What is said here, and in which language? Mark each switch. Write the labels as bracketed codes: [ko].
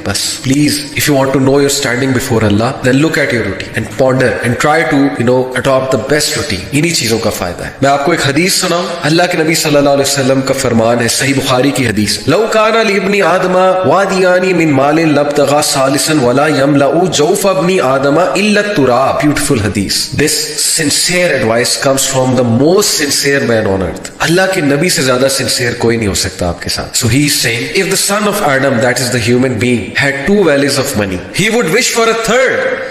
[en] بس please if you want to know your standing before Allah, then look at your routine and ponder and try to adapt the best routine. [ur] انہی چیزوں کا فائدہ ہے. میں آپ کو ایک حدیث سناؤں. اللہ کے نبی صلی اللہ علیہ وسلم کا فرمان ہے، صحیح بخاری کی حدیث، [ar] لو کان لابن آدم وادیان من مال لابتغى ثالثا ولا يملأ جوف ابن آدم الا التراب. [ur] بیوٹیفل حدیث. [en] This sincere advice comes from the most sincere man on earth. [ur] اللہ کے نبی سے زیادہ sincere کوئی نہیں ہو سکتا آپ کے ساتھ. [en] So he is saying, if the son of Adam, that is the human being, had 2 valleys of money, he would wish for a third.